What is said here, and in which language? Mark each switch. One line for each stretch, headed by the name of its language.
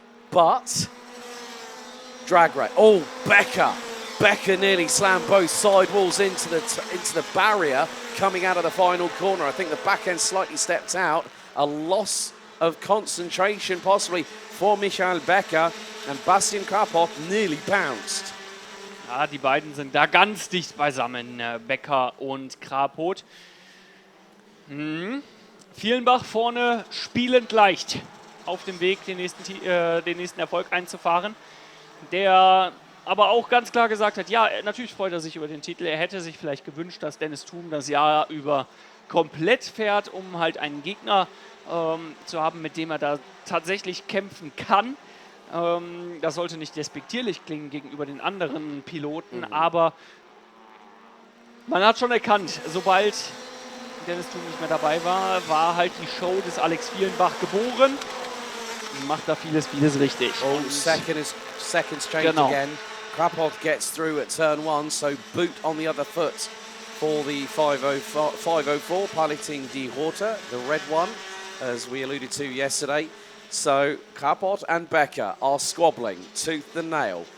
English: But, drag race. Oh, Becker. Becker nearly slammed both sidewalls into the barrier coming out of the final corner. I think the back end slightly stepped out. A loss of concentration possibly for Michael Becker, and Bastian Krapov nearly bounced.
German: Ja, die beiden sind da ganz dicht beisammen, Becker und Krapot. Vielenbach vorne spielend leicht auf dem Weg, den nächsten Erfolg einzufahren. Der aber auch ganz klar gesagt hat, ja, natürlich freut er sich über den Titel. Er hätte sich vielleicht gewünscht, dass Dennis Thum das Jahr über komplett fährt, um halt einen Gegner zu haben, mit dem er da tatsächlich kämpfen kann. Das sollte nicht despektierlich klingen gegenüber den anderen Piloten, aber man hat schon erkannt, sobald Dennis Thum nicht mehr dabei war, war halt die Show des Alex Vielenbach geboren. Macht da vieles richtig.
English: Oh, seconds changed again Krapot gets through at turn 1, so boot on the other foot for the 504, piloting Die Rote, the red one, as we alluded to yesterday. So Krapot and Becker are squabbling tooth and nail.